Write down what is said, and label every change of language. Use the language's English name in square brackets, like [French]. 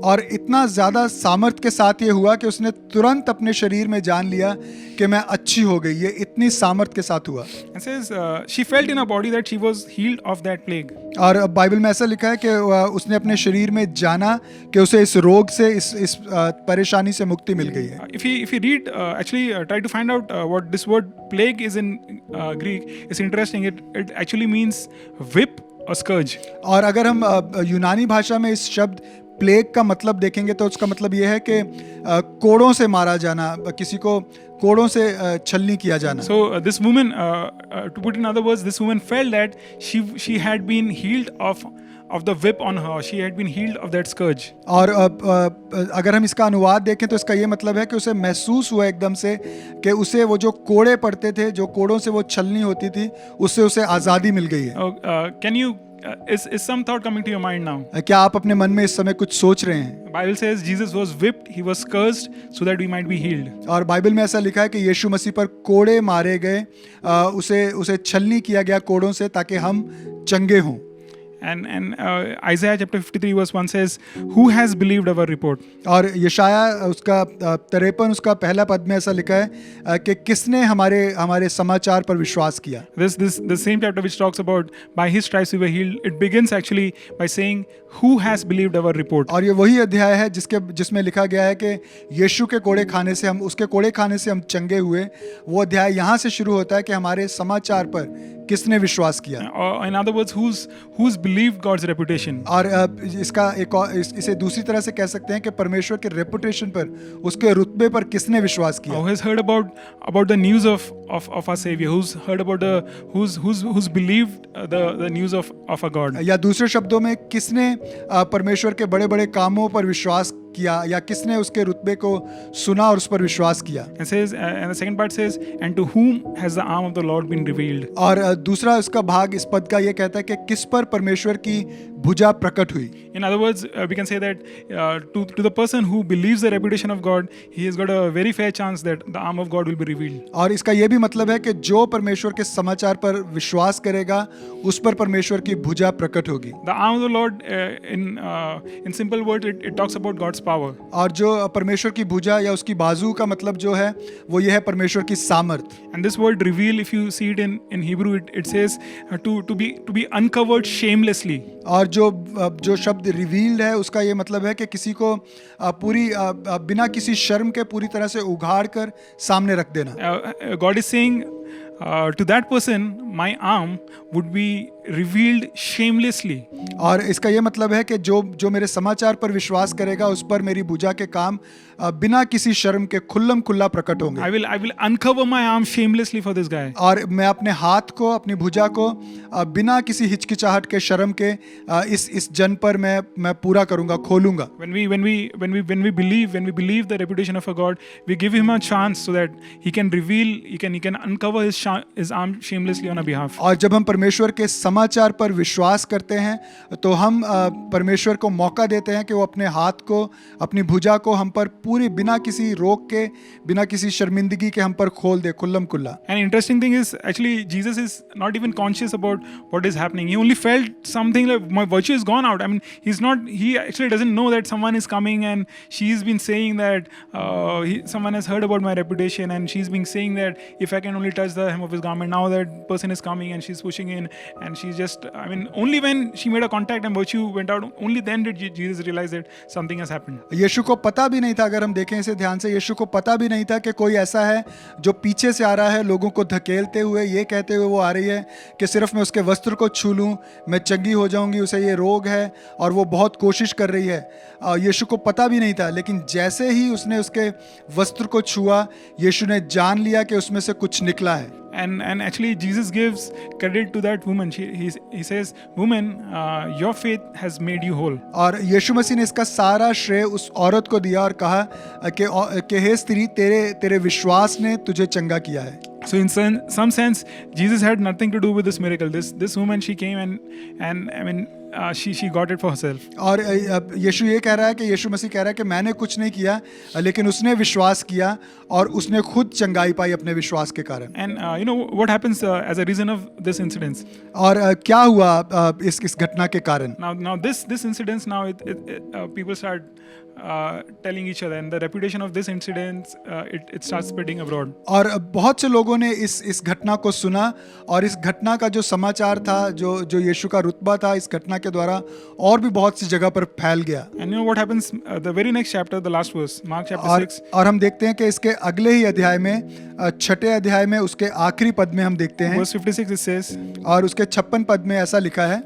[Hindi] और इतना ज्यादा सामर्थ्य के साथ ये हुआ कि उसने तुरंत अपने शरीर में जान लिया कि मैं अच्छी हो गई। ये इतनी सामर्थ्य के साथ हुआ। [English] It says she felt in her body that she was healed of that plague. [Hindi] और बाइबल में ऐसा लिखा है कि उसने अपने शरीर में जाना कि उसे इस रोग से, इस परेशानी से मुक्ति मिल गई है। [English] If you read, actually try to find out what this word plague is in Greek. It's interesting. It actually means whip or scourge. [Hindi] और अगर हम यूनानी भाषा में इस शब्द प्लेग का मतलब देखेंगे तो उसका मतलब यह है कि कोड़ों से मारा जाना, किसी को कोड़ों से छलनी किया जाना। [English] So this woman, to put in other words, this woman felt that she had been healed of the whip on her. She had been healed of that scourge. [Hindi] और अगर हम इसका अनुवाद देखें तो इसका ये मतलब है कि उसे महसूस हुआ एकदम से कि उसे वो जो कोड़े पड़ते थे, जो कोड़ों से वो छलनी होती थी, उससे उसे आज़ादी मिल गई है। [English] Can you is some thought coming to your mind now? [Hindi] क्या आप अपने मन में इस समय कुछ सोच रहे हैं? [English] Bible says Jesus was whipped, he was scourged so that we might be healed. [Hindi] और बाइबल में ऐसा लिखा है कि यीशु मसीह पर कोड़े मारे गए, उसे छलनी किया गया कोड़ों से ताकि हम चंगे हों। [English] And Isaiah chapter 53 verse 1 says, who has believed our report? [Hindi] और यशाया उसका 53 उसका पहला पद में ऐसा लिखा है कि किसने हमारे समाचार पर विश्वास किया। [English] The same chapter which talks about by his stripes we were healed, it begins actually by saying who has believed our report. [Hindi] और ये वही अध्याय है जिसमें लिखा गया है कि यीशु के कोड़े खाने से उसके कोड़े खाने से हम चंगे हुए। वो अध्याय यहाँ से शुरू होता है कि हमारे समाचार पर किसने विश्वास किया। [English] Or in other words, who's believed God's reputation. [Hindi] और इसका एक और इसे दूसरी तरह से कह सकते हैं कि परमेश्वर के रेपुटेशन पर, उसके रुतबे पर किसने विश्वास किया. [English] Who has heard about the news of our Savior? Who's heard about who's believed the news of our God? [Hindi] या दूसरे शब्दों में किसने परमेश्वर के बड़े बड़े कामों पर विश्वास किया, या किसने उसके रुतबे को सुना और उस पर विश्वास किया. [English] And says, and the second part says, and to whom has the arm of the Lord been revealed? [Hindi] और दूसरा उसका भाग इस पद का ये कहता है कि किस पर परमेश्वर की भुजा प्रकट हुई. [English] In other words, we can say that to the person who believes the reputation of God, he has got a very fair chance that the arm of God will be revealed. [Hindi] और इसका ये भी मतलब है कि जो परमेश्वर के समाचार पर विश्वास करेगा उस पर परमेश्वर की भुजा प्रकट होगी. [English] The arm of the Lord, in simple words, it talks about God's power. [Hindi] और जो परमेश्वर की भुजा या उसकी बाजू का मतलब जो है वो ये है परमेश्वर की सामर्थ. [English] And this word reveal, if you see it in Hebrew, it says to be uncovered shamelessly. [Hindi] और जो शब्द रिवील्ड है उसका ये मतलब है कि किसी को पूरी बिना किसी शर्म के पूरी तरह से उघाड़ कर सामने रख देना. [English] God is saying to that person, my arm would be revealed shamelessly. [Hindi] और इसका ये मतलब है कि जो मेरे समाचार पर विश्वास करेगा उस पर मेरी भुजा के काम बिना किसी शर्म के खुल्लम खुल्ला प्रकट होंगे. [English] I will uncover my arm shamelessly for this guy. [Hindi] और मैं अपने हाथ को, अपनी भुजा को बिना किसी हिचकिचाहट के, शर्म के इस जन पर मैं पूरा करूंगा, खोलूंगा. [English] When we believe the reputation of a God, we give him a chance so that he can reveal, he can uncover his arm shamelessly on our behalf. [Hindi] और जब हम परमेश्वर के समाचार पर विश्वास करते हैं तो हम परमेश्वर को मौका देते हैं कि वो अपने हाथ को, अपनी भुजा को हम पर पूरी बिना किसी रोक के, बिना किसी शर्मिंदगी के हम पर खोल दे, खुल्लम खुल्ला. [English] An interesting thing is, actually Jesus is not even conscious about what is happening. He only felt something like my virtue is gone out. I mean, he actually doesn't know that someone is coming and she's been saying that someone has heard about my reputation and she's been saying that if I can only touch the hem of his garment, now that person is coming and she's pushing in and she's just, I mean, only when she made a contact and virtue went out, only then did Jesus realize that something has happened. [Hindi] यीशु को पता भी नहीं था, अगर हम देखें इसे ध्यान से, यीशु को पता भी नहीं था कि कोई ऐसा है जो पीछे से आ रहा है, लोगों को धकेलते हुए, ये कहते हुए वो आ रही है कि सिर्फ मैं उसके वस्त्र को छू लूं मैं चंगी हो जाऊंगी, उसे ये रोग है और वो बहुत कोशिश कर रही है. यीशु को पता भी नहीं था, लेकिन जैसे ही उसने उसके वस्त्र को छुआ, यीशु ने जान लिया कि उसमें से कुछ निकला है. [English] And actually Jesus gives credit to that woman. He says, woman, your faith has made you whole. [Hindi] और यीशु मसीह ने इसका सारा श्रेय उस औरत को दिया और कहा कि हे स्त्री, तेरे विश्वास ने तुझे चंगा किया है. [English] So in some sense, Jesus had nothing to do with this miracle. This woman, she came and I mean, she got it for herself. [Hindi] और यीशु ये कह रहा है कि यीशु मसीह कह रहा है कि मैंने कुछ नहीं किया, लेकिन उसने विश्वास किया और उसने खुद चंगाई पाई अपने विश्वास के कारण. [English] And you know what happens as a reason of this incident? [Hindi] और क्या हुआ इस घटना के कारण? [English] Now this incident, now people start telling each other, and the reputation of this incident it starts spreading abroad. [Hindi] और बहुत से लोगों ने इस घटना को सुना और इस घटना का जो समाचार था, जो यीशु का रुतबा था, इस घटना के द्वारा और भी बहुत सी जगह पर फैल गया. [English] And you know what happens? The very next chapter, the last verse, Mark chapter 6. [Hindi] और हम देखते हैं कि इसके अगले ही अध्याय में, छठे अध्याय में, उसके आखिरी पद में हम देखते हैं. [English] Verse 56 it says. [Hindi] और उसके 56 पद में ऐसा लिखा है.